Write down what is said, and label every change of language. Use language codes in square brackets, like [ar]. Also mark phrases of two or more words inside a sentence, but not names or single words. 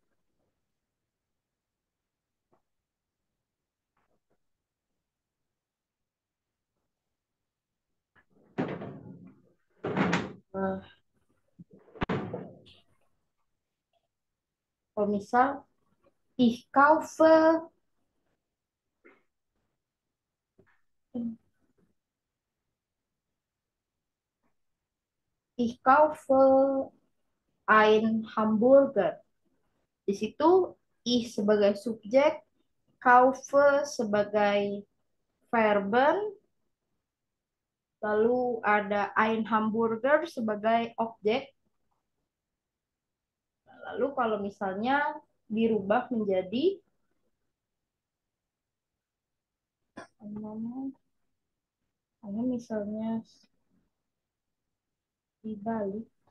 [id] Eh, Kalau misal [de] ich kaufe ich kaufe ein Hamburger. [id] Di situ ich sebagai subjek, kaufe sebagai verben, lalu ada [de] ein Hamburger [id] sebagai objek. Lalu kalau misalnya dirubah menjadi hanya misalnya dibalik,